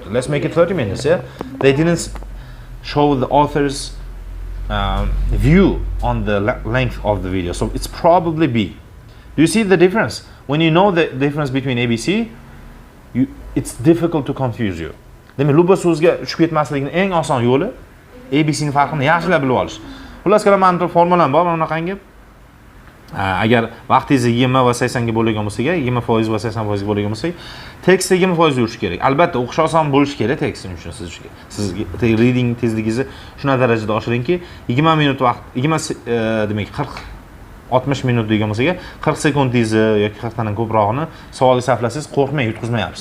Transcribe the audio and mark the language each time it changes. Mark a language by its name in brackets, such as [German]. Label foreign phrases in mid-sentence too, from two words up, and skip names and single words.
[English] Let's make it 30 minutes, yeah? They didn't show the author's view on the length of the video. So it's probably B. Do you see the difference? When you know the difference between ABC, it's difficult to confuse you. [Uzbek] Demak, luba so'zga tushib ketmaslikning eng oson yo'li ABCning farqini yaxshilab bilib olish. Xullas kalom, ma'lum formulam bor, mana bunaqangi. Agar vaqtingiz 20 va 80 ga bo'lgan bo'lsa, 20% va 80% ga bo'lgan bo'lsa, tekstda 20% yurish kerak. Albatta, o'qish oson bo'lishi kerak tekstning uchun sizga reading tezligingizni shuna darajada oshiringki, 20 minut vaqt, demak 60 minut degan bo'lsa, 40 sekundingizni yoki 40 dan ko'prog'ini savolga sarflasangiz, qo'rqmang, yutqizmayapsiz.